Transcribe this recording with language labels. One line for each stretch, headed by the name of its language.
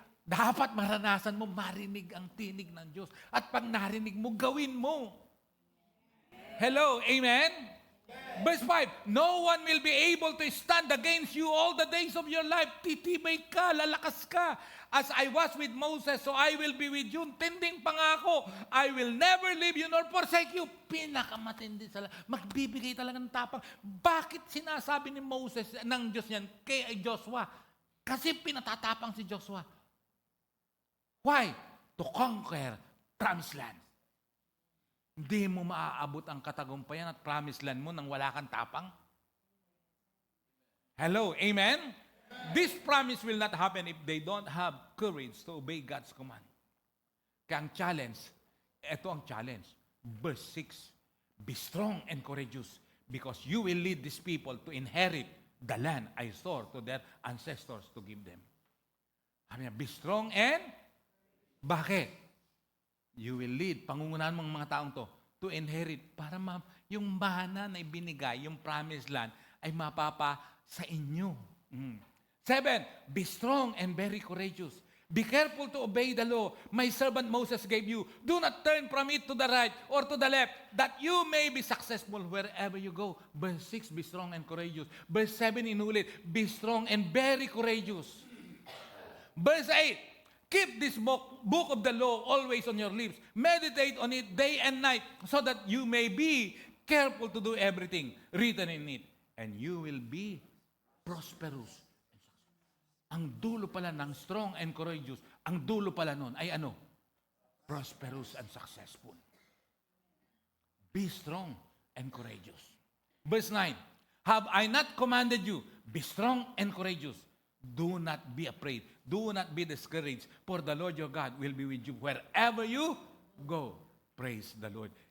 Filipino: Dapat maranasan mo, marinig ang tinig ng Diyos. At pag narinig mo, gawin mo. Hello, amen?
English: Verse 5, no one will be able to stand against you all the days of your life.
Filipino: Titibay ka, lalakas ka.
English: As I was with Moses, so I will be with you.
Filipino: Tinding pangako,
English: I will never leave you nor forsake you.
Filipino: Pinakamatindi sa lahat. Magbibigay talaga ng tapang. Bakit sinasabi ni Moses, ng Diyos yan, kay Joshua? Kasi pinatatapang si Joshua.
English: Why? To conquer promised land.
Filipino: Hindi mo maaabot ang katagumpayan at promised land mo nang wala kang tapang.
English: Hello, amen? This promise will not happen if they don't have courage to obey God's command.
Filipino: Kaya ang challenge, ito ang challenge.
English: Verse 6, be strong and courageous because you will lead these people to inherit the land I swore to their ancestors to give them.
Filipino: Sabi niya,
English: be strong and
Filipino: bakit?
English: You will lead,
Filipino: pangungunahan mong mga taong
English: to inherit
Filipino: para yung mana na ibinigay, yung promised land, ay mapapa sa inyo.
English: 7, be strong and very courageous. Be careful to obey the law my servant Moses gave you. Do not turn from it to the right or to the left, that you may be successful wherever you go. Verse 6, be strong and courageous. Verse 7,
Filipino: inulit,
English: be strong and very courageous. Verse 8, keep this book of the law always on your lips. Meditate on it day and night so that you may be careful to do everything written in it. And you will be prosperous.
Filipino: Ang dulo pala ng
English: strong and courageous,
Filipino: ang dulo pala nun ay ano?
English: Prosperous and successful. Be strong and courageous. Verse 9, have I not commanded you? Be strong and courageous. Do not be afraid. Do not be discouraged. For the Lord your God will be with you wherever you go. Praise the Lord.